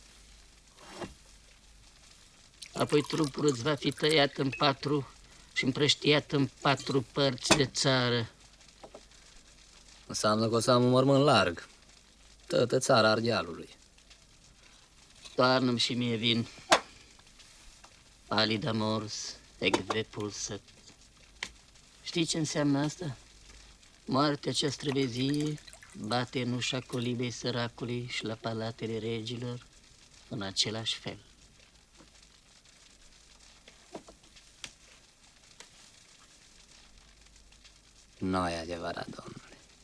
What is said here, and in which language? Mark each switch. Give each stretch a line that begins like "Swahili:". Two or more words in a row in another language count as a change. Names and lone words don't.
Romanian: Apoi trupul îți va fi tăiat în 4 și împrăștiat în 4 părți de țară. Înseamnă că o să am un mormânt larg. Toată țara Ardealului. Toarnă-mi și mie vin.
Latin: Palida mors, ecve pulsat.
Romanian: Știi ce înseamnă asta? Moartea cea străvezie bate în ușa colibei săracului și la palatele regilor în același fel. Nu e adevărat, domnule.